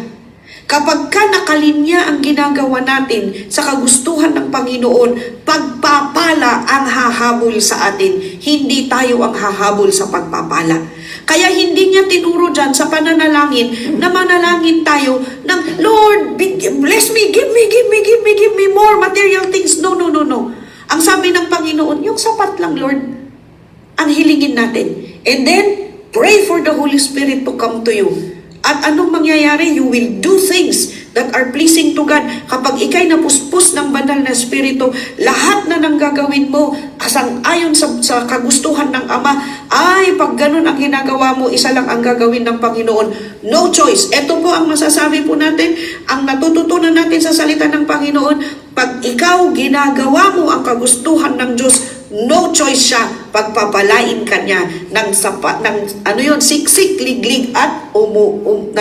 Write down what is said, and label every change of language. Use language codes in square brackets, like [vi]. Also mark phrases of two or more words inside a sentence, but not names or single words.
[tl] Kapag ka nakalinya ang ginagawa natin sa kagustuhan ng Panginoon, pagpapala ang hahabol sa atin. Hindi tayo ang hahabol sa pagpapala. Kaya hindi niya tinuro dyan sa pananalangin na manalangin tayo ng, Lord, [en] bless me, give me more material things. No. [tl] Ang sabi ng Panginoon, yung sapat lang, Lord, ang hilingin natin. [en] And then, pray for the Holy Spirit to come to you. [tl] At anong mangyayari? [en] You will do things that are pleasing to God. [tl] Kapag ikay napuspos ng banal na espiritu, lahat na nang gagawin mo, ayon sa kagustuhan ng Ama, ay pag ganun ang ginagawa mo, isa lang ang gagawin ng Panginoon. [en] No choice. [tl] Ito po ang masasabi po natin, ang natututunan natin sa salita ng Panginoon, pag ikaw ginagawa mo ang kagustuhan ng Diyos, [en] no choice [tl] siya, pagpapalain ka niya ng sapat, ng siksik, liglig at nag-uumapaw.